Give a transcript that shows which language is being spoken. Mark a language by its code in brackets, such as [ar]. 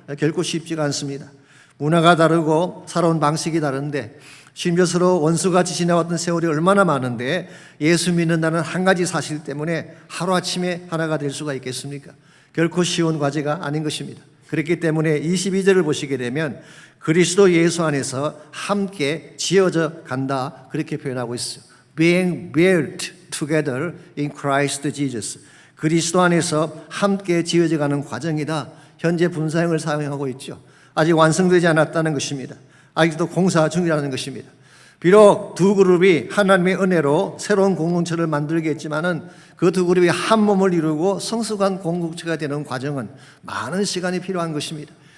[ko] 결코 쉽지가 않습니다. 문화가 다르고 살아온 방식이 다른데 심지어 서로 원수같이 지나왔던 세월이 얼마나 많은데 예수 믿는다는 한 가지 사실 때문에 하루아침에 하나가 될 수가 있겠습니까? 결코 쉬운 과제가 아닌 것입니다. 그렇기 때문에 22절을 보시게 되면 그리스도 예수 안에서 함께 지어져 간다, 그렇게 표현하고 있어요. [en] Being built together in Christ Jesus. [ko] 그리스도 안에서 함께 지어져 가는 과정이다. 현재 분사형을 사용하고 있죠. 아직 완성되지 않았다는 것입니다. 아직도 공사 중이라는 것입니다. 비록 두 그룹이 하나님의 은혜로 새로운 공동체를 만들겠지만은 그 두 그룹이 한 몸을 이루고 성숙한 공동체가 되는 과정은 많은 시간이 필요한 것입니다.